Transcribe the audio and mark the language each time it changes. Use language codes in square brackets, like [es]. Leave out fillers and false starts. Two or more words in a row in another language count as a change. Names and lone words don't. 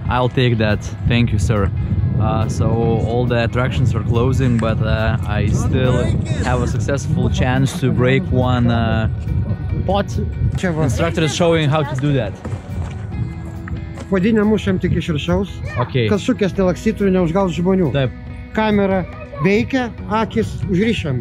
[en] I'll take that. Thank you, sir. So all the attractions are closing, but I still have a successful chance to break one pot. Instructor is showing how to do that. [lt] Padinę mušam tik iš viršaus, kad šukės nelakstytų ir neužgaus žmonių. Taip. Kamera veikia, akis užrišam.